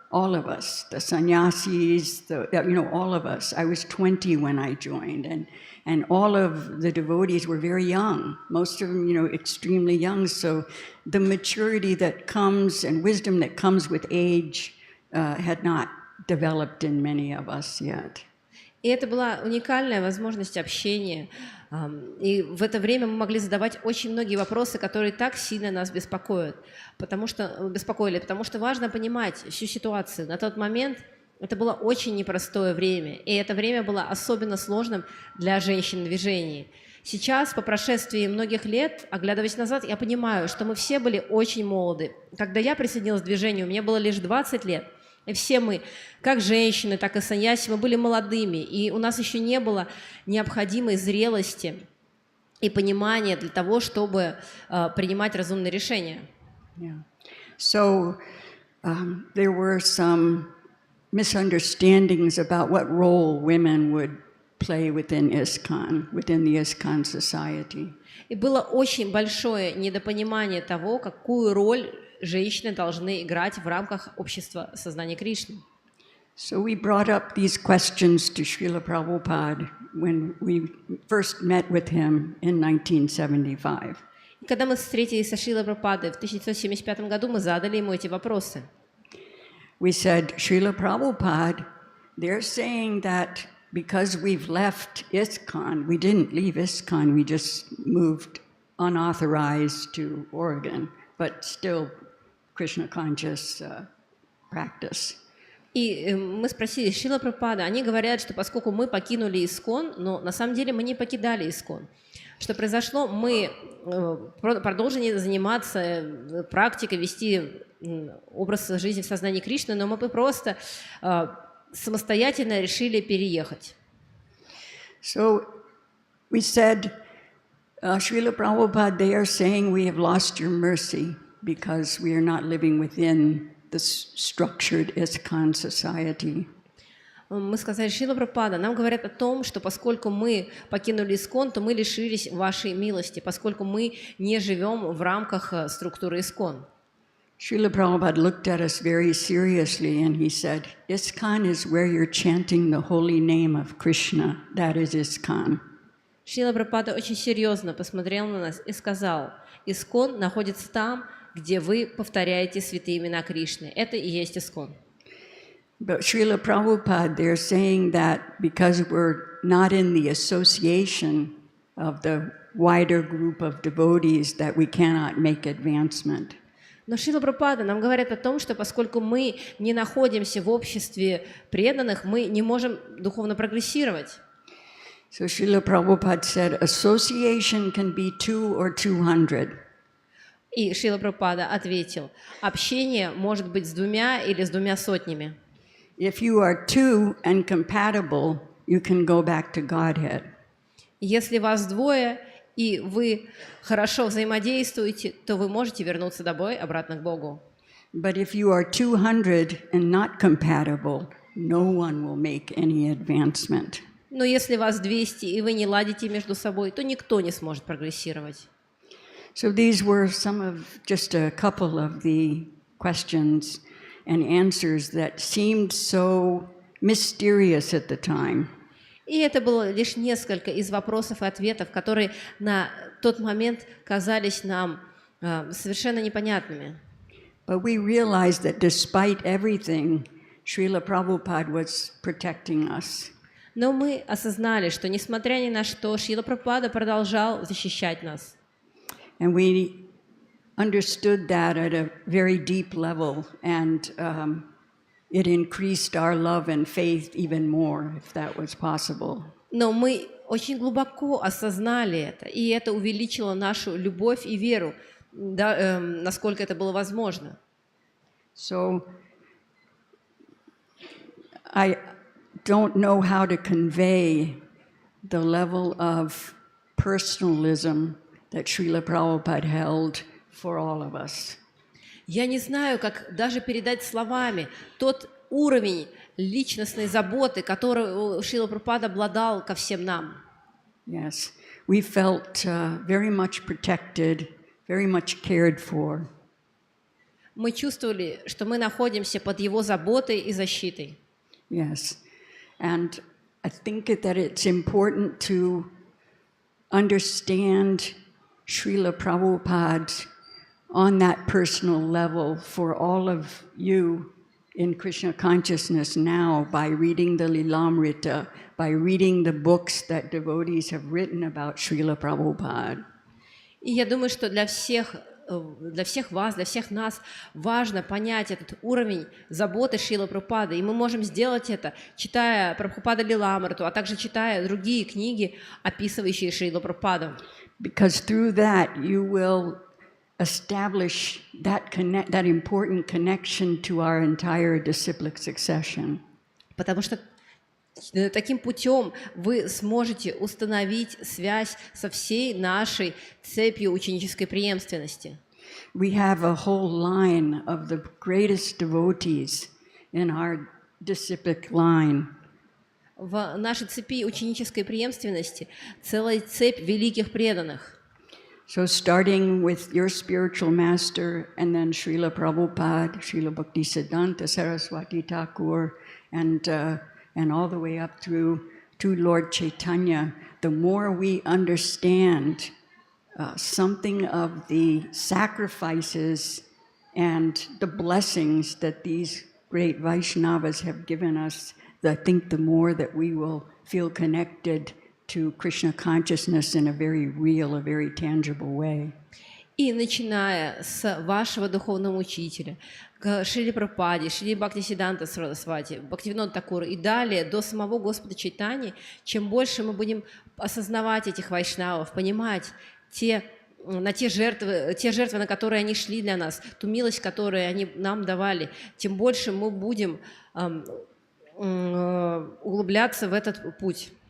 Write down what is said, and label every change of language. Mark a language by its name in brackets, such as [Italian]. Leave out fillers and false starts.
[English] All of us, the sannyasis, all of us. I was 20 when I joined, and all of the devotees were very young, most of them, extremely young. So the maturity that comes and wisdom that comes with age had not developed in many of us yet. [Russian] И это была уникальная возможность общения. И в это время мы могли задавать очень многие вопросы, которые так сильно нас беспокоили, потому что важно понимать всю ситуацию. На тот момент это было очень непростое время, и это время было особенно сложным для женщин в движении. Сейчас, по прошествии многих лет, оглядываясь назад, я понимаю, что мы все были очень молоды. Когда я присоединилась к движению, мне было лишь 20 лет. И все мы, как женщины, так и саньяси, мы были молодыми, и у нас еще не было необходимой зрелости и понимания для того, чтобы принимать разумные решения. [English] Yeah. So there were some misunderstandings about what role women would play within ISKCON, within the ISKCON society. [Russian] И было очень большое недопонимание того, какую роль женщины должны играть в рамках общества сознания Кришны. [English] So we brought up these questions to Srila Prabhupada when we first met with him in 1975. [Russian] И когда мы встретились со Шрилой Прабхупадой в 1975 году, мы задали ему эти вопросы. [English] We said, Srila Prabhupada, they're saying that because we've left ISKCON, we didn't leave ISKCON, we just moved unauthorized to Oregon, but still Krishna conscious practice. [Russian] И мы спросили, Шрила Прабхупада, они говорят, что поскольку мы покинули Искон, но на самом деле мы не покидали Искон. Что произошло, мы продолжили заниматься практикой, вести образ жизни в сознании Кришны, но мы бы просто самостоятельно решили переехать. [English] So we said, Srila Prabhupada, they are saying we have lost your mercy because we are not living within the structured ISKCON society. [Russian] Мы сказали, Шрила Прабхупада, нам говорят о том, что поскольку мы покинули Искон, то мы лишились вашей милости, поскольку мы не живем в рамках структуры Искон. [English] Srila Prabhupada looked at us very seriously and he said, ISKCON is where you're chanting the holy name of Krishna. That is ISKCON. [Russian] Шрила Прабхупада очень серьезно посмотрел на нас и сказал, Искон находится там, где вы повторяете святые имена Кришны. Это и есть Искон. [English] But Srila Prabhupada, they're saying that because we're not in the association of the wider group of devotees, that we cannot make advancement. [Russian] Но Шрила Прабхупада нам говорят о том, что поскольку мы не находимся в обществе преданных, мы не можем духовно прогрессировать. [English] So Srila Prabhupada said, association can be 2 or 200. [Russian] И Шрила Прабхупада ответил, общение может быть с 2 или с 200. [English] If you are 2 and compatible, you can go back to Godhead. [Russian] Если вас 2, и вы хорошо взаимодействуете, то вы можете вернуться домой, обратно к Богу. [English] But if you are 200 and not compatible, no one will make any advancement. [Russian] Но если вас 200, и вы не ладите между собой, то никто не сможет прогрессировать. [English] So these were just a couple of the questions and answers that seemed so mysterious at the time. [Russian] И это было лишь несколько из вопросов и ответов, которые на тот момент казались нам совершенно непонятными. [English] But we realized that despite everything, Srila Prabhupada was protecting us. [Russian] Но мы осознали, что несмотря ни на что, Шрила Прабхупада продолжал защищать нас. [English] And we understood that at a very deep level, and it increased our love and faith even more, if that was possible. [Russian] Но мы очень глубоко осознали это, и это увеличило нашу любовь и веру, насколько это было возможно. [English] So I don't know how to convey the level of personalism that Srila Prabhupada held for all of us. [Russian] Я не знаю, как даже передать словами тот уровень личностной заботы, которую Шрила Прабхупада обладал ко всем нам. [English] Yes, we felt very much protected, very much cared for. [Russian] Мы чувствовали, что мы находимся под его заботой и защитой. [English] Yes, and I think that it's important to understand Srila Prabhupada on that personal level for all of you in Krishna consciousness now by reading the Lilamrita, by reading the books that devotees have written about Srila Prabhupada. [Russian] И я думаю, что для всех вас, для всех нас важно понять этот уровень заботы Шрилы Прабхупады. И мы можем сделать это, читая Прабхупада Лиламриту, а также читая другие книги, описывающие Шрилу Прабхупаду. [English] Because through that you will establish that important connection to our entire disciplic succession. [Russian] Потому что таким путем вы сможете установить связь со всей нашей цепью ученической преемственности. [English] We have a whole line of the greatest devotees in our disciplic line. [Russian] В нашей цепи ученической преемственности целая цепь великих преданных. [English] So starting with your spiritual master and then Srila Prabhupada, Srila Bhaktisiddhanta Saraswati Thakur, and all the way up through to Lord Chaitanya, the more we understand something of the sacrifices and the blessings that these great Vaishnavas have given us, I think the more that we will feel connected to Krishna consciousness in a very real, a very tangible way. [Russian] И начиная с вашего духовного учителя, к Шриле Прабхупаде, Шриле Бхактисиддханта Сарасвати, Бхактивинода Такура и далее до самого Господа Чайтаньи, чем больше мы будем осознавать этих вайшнавов, понимать те жертвы, на которые они шли для нас, ту милость, которую они нам давали, тем больше мы будем углубляться в этот путь.